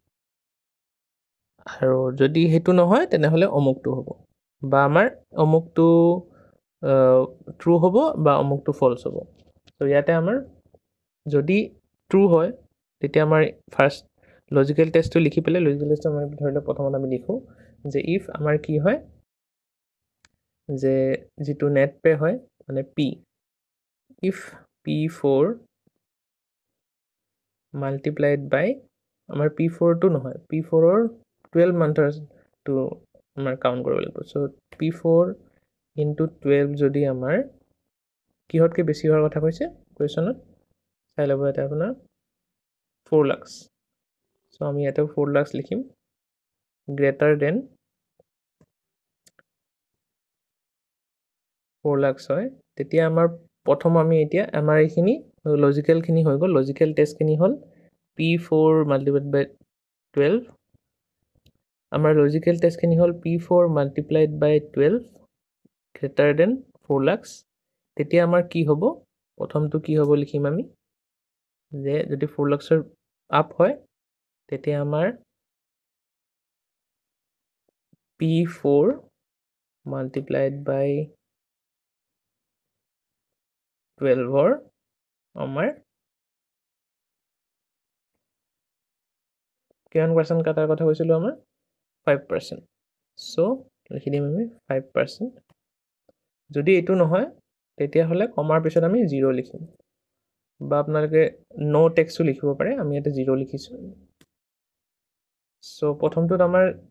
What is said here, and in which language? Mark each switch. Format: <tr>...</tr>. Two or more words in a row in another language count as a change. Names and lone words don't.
<as>আৰু যদি হেতু নহয় তেনেহলে অমুকটো হ'ব বা আমাৰ অমুকটো ট্ৰু হ'ব বা অমুকটো ফলছ হ'ব তো ইয়াতে আমাৰ যদি ট্ৰু হয় তেতিয়া আমাৰ</as> <en>first logical testটো</en> <as>লিখি পেলাই</as> <en>logical test</en> <as>আমাৰ ধৰিলে প্ৰথমত আমি লিখো যে ইফ আমাৰ কি হয় যে যেটো</as> <en>net pay</en> <as>হয় মানে p if p4</as> <en>multiplied by</en> <as>আমাৰ p4 টো নহয় p4 ৰ 12 মান্থৰ টো আমাৰ কাউন্ট কৰিব লাগিব</as> <en>so p4 into 12</en> <as>যদি আমাৰ কিহতকে বেছি হোৱাৰ কথা কৈছে কোৱেশ্চনত চাই লব এটা আপোনাৰ 4 লাখ সো আমি এটা 4 লাখ লিখিম</as> <en>greater than</en> <as>4 লাখ হয় তেতিয়া আমাৰ প্ৰথম আমি এতিয়া আমাৰ এইখিনি লজিক্যাল খিনি হৈ গ'ল</as> <en>logical test</en> <as>খিনি হ'ল</as> <en>p4 multiplied by 12</en> <as>আমাৰ</as> <en>logical test</en> <as>খিনি হ'ল p4</as> <en>multiplied by 12 greater than 4</en> <as>লাখ তেতিয়া আমাৰ কি হ'ব প্ৰথমটো কি হ'ব লিখিম আমি যে যদি 4 লাখৰ আপ হয় তেতিয়া আমাৰ</as> <en>P4 multiplied by 12</en> <as>আমাৰ কিমান পাৰ্চেণ্ট কাটাৰ কথা কৈছিলোঁ আমাৰ 5%. So লিখি দিম আমি 5%. যদি এইটো নহয় তেতিয়াহ'লে কমাৰ পিছত আমি 0 লিখিম বা আপোনালোকে</as> <en>no textটো</en> <as>লিখিব পাৰে আমি ইয়াতে 0 লিখিছোঁ so প্ৰথমটোত আমাৰ</as>